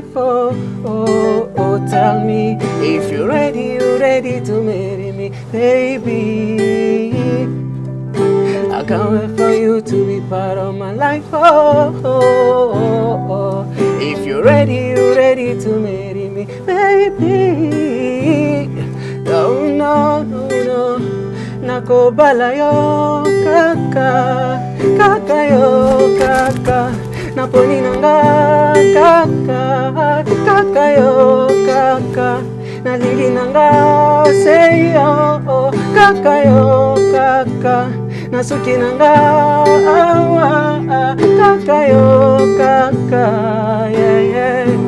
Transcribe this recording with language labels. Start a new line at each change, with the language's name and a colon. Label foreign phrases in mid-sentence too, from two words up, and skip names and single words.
English: Oh, tell me if you're ready to marry me, baby. I can't wait for you to be part of my life. If you're ready to marry me, baby. No.
Lingala: Nakobala yo kaka naponi nanga kaka yo kaka nalili nanga seyo kaka yo kaka nasuki nanga kaka yo kaka yeah.